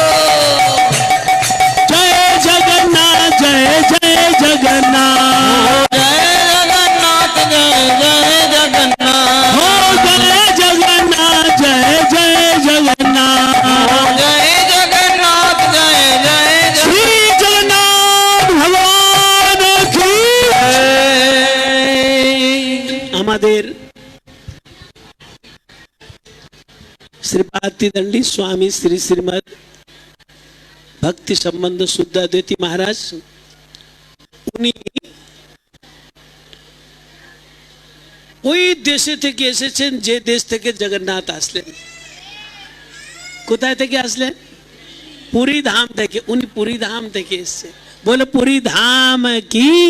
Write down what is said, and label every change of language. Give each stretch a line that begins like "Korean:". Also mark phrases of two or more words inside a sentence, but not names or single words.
Hindi: जय जगन्नाथ, जय जय जगन्नाथ, जय जगन्नाथ, जय जय जगन्नाथ, हो जय जगन्नाथ, जय जय जगन्नाथ, जय जगन्नाथ, जय जय श्री जगन्नाथ भगवान की
Bangla: আমাদের श्रीपाद दंडी स्वामी श्री श्रीमद भक्ति संबंध शुद्धाद्वैती महाराज উনি ওই দেশে থেকে এসেছেন যে দেশ থেকে জগন্নাথ আসলেন। কোথায় থেকে আসলেন? পুরী ধাম থেকে। উনি পুরী ধাম থেকে এসেছেন। বলে পুরী ধাম কি।